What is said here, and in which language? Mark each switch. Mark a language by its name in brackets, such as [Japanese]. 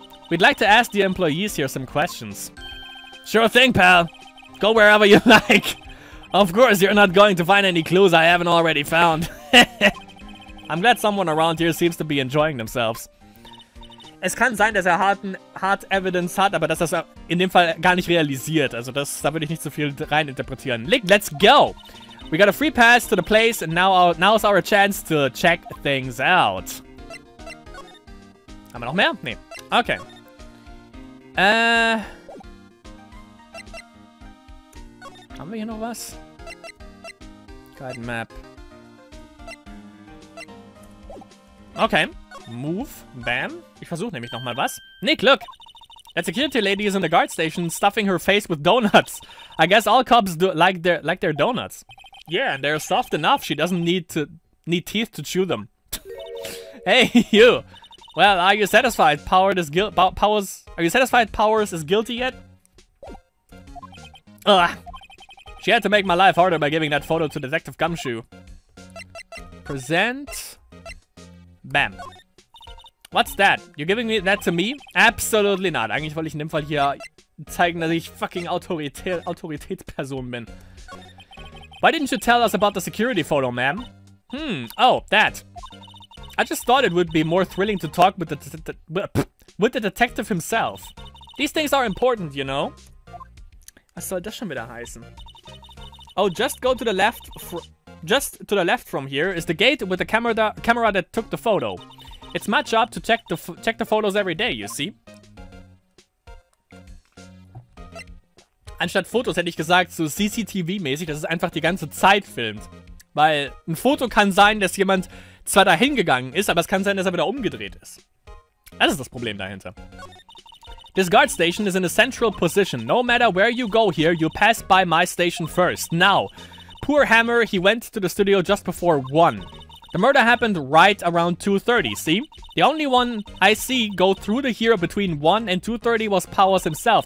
[English] We'd like to ask the employees here some questions. Sure thing, pal. Go wherever you like. Of course, you're not going to find any clues I haven't already found. I'm glad someone around here seems to be enjoying themselves. [German] Es kann sein, dass hard Evidence hat, aber dass das in dem Fall gar nicht realisiert. Also da würde ich nicht so viel rein interpretieren. [English] Let's go! We got a free pass to the place and now's our chance to check things out. [German] Haben wir noch mehr? Nee. Okay. Haben wir hier noch was? Guide Map. [English] Okay. Move. Bam. [German] Ich versuche nämlich nochmal was. [English] Nick, look! That security lady is in the guard station stuffing her face with donuts. I guess all cops do like their donuts. Yeah, and they're soft enough. She doesn't need teeth to chew them. Hey, you! Well, are you satisfied? Are you satisfied Powers is guilty yet? Ugh. She had to make my life harder by giving that photo to Detective Gumshoe. Present. Bam. What's that? You're giving that to me? Absolutely not. [German] Eigentlich wollte ich in dem Fall hier zeigen, dass ich fucking Autoritätsperson bin. [English] Why didn't you tell us about the security photo, ma'am? Oh, that. I just thought it would be more thrilling to talk with the detective himself. These things are important, you know? [German] Was soll das schon wieder heißen? [English] Oh, just go to the left. Just to the left from here is the gate with the camera that took the photo. It's my job to check the photos every day, you see? [German] Anstatt Fotos hätte ich gesagt, so CCTV-mäßig, dass es einfach die ganze Zeit filmt. Weil ein Foto kann sein, dass jemand zwar dahin gegangen ist, aber es kann sein, dass er wieder umgedreht ist. Das ist das Problem dahinter. [English] This guard station is in a central position. No matter where you go here, you pass by my station first. Now, poor Hammer, he went to the studio just before 1. The murder happened right around 2:30, see? The only one I see go through the here between 1 and 2:30 was Powers himself.